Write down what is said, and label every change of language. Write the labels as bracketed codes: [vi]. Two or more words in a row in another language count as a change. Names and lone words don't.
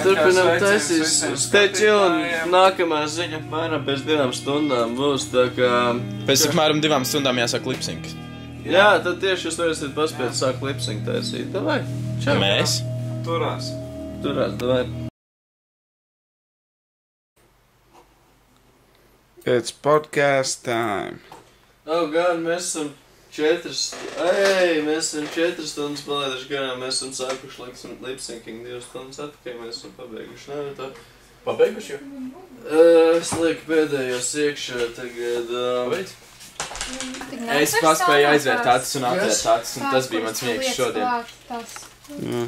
[lv] Tā kā turpinām sveiciens taisīt visiem steķi un skatītājiem. nākamā ziņa apmēram pēc 2 stundām būs, tā kā... Pēc apmēram 2 stundām jāsāk lipsync. Jā, tad tieši jūs varēsiet paspēt sākt lipsync taisīt. Davai, čau. Mēs? Turās. Turās, davai. [en] It's podcast time. Oh, God, [lv] mēs esam 4 stundas palaiduši garām, mēs esam sākuši lipsyncing 2 stundas atpakaļ, mēs esam pabeiguši, nav tā? Pabeiguši jau? Es lieku pēdējos iekšā tagad... Pabeidz? Es paspēju aizvērt acis un atvērt acis, un tas bija mans miegs šodien.